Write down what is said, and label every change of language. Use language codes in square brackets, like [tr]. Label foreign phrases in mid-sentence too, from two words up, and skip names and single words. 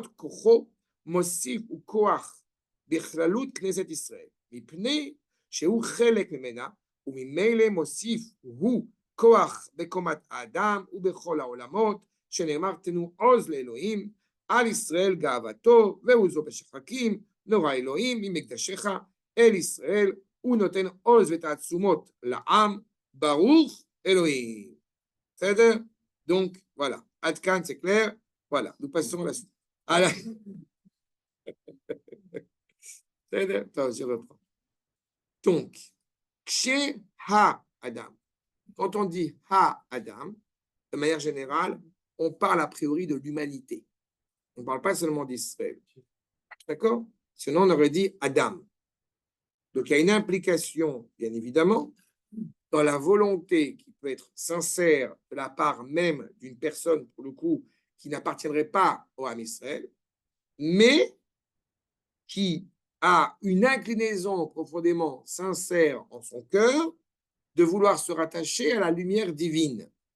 [he] כוחו מוסיף וכוח בכללות כנסת ישראל, מפני שהוא חלק ממנה, וממילא מוסיף הוא כוח בקומת האדם ובכל העולמות, שנאמר תנו עוז לאלוהים, על ישראל גאוותו, ועוזו בשחקים, נורא אלוהים ממקדשך אל ישראל, הוא נותן עוז ותעצומות לעם, ברוך אלוהים. בסדר? [fr] Donc, voilà. [he] עד כאן, [fr] c'est clair? Voilà. Nous passons à la... [he] בסדר? טוב, [fr] je reprends. Donc, chez Ha-Adam, quand on dit Ha-Adam, de manière générale, on parle a priori de l'humanité. On ne parle pas seulement d'Israël. D'accord? Sinon, on aurait dit Adam. Donc, il y a une implication, bien évidemment, dans la volonté qui peut être sincère de la part même d'une personne, pour le coup, qui n'appartiendrait pas au [he] עם ישראל, [fr] mais qui a une inclinaison profondément sincère en son cœur de vouloir se rattacher à la lumière divine.